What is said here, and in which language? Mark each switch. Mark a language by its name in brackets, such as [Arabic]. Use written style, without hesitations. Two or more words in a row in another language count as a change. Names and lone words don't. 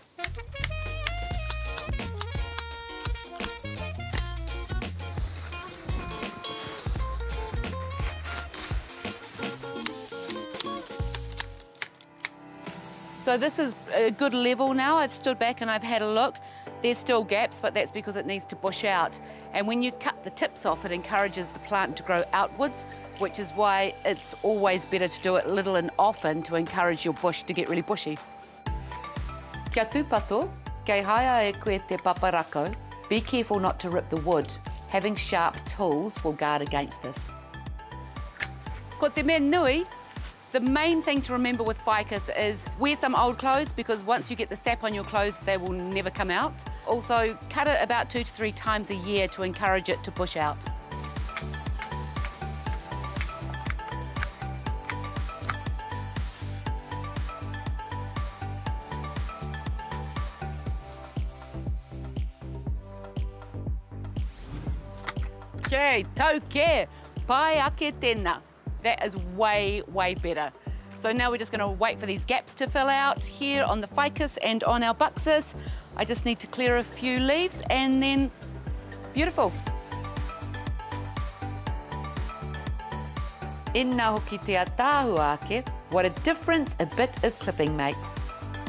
[English] So this is a good level now. I've stood back and I've had a look. There's still gaps, but that's because it needs to bush out. And when you cut the tips off, it encourages the plant to grow outwards, which is why it's always better to do it little and often to encourage your bush to get really bushy. [Māori] Kia tūpato, kei haia e koe te paparako. [English] Be careful not to rip the wood. Having sharp tools will guard against this. [Māori] Ko te mea nui. [English] The main thing to remember with ficus is wear some old clothes because once you get the sap on your clothes, they will never come out. Also, cut it about 2 to 3 times a year to encourage it to bush out. [Māori] Okay, tau ke, pai ake tēnā. [English] That is way, way better. So now we're just going to wait for these gaps to fill out here on the ficus and on our buxus. I just need to clear a few leaves and then beautiful. [Māori] Inna hoki te tāhua ake, [English] what a difference a bit of clipping makes.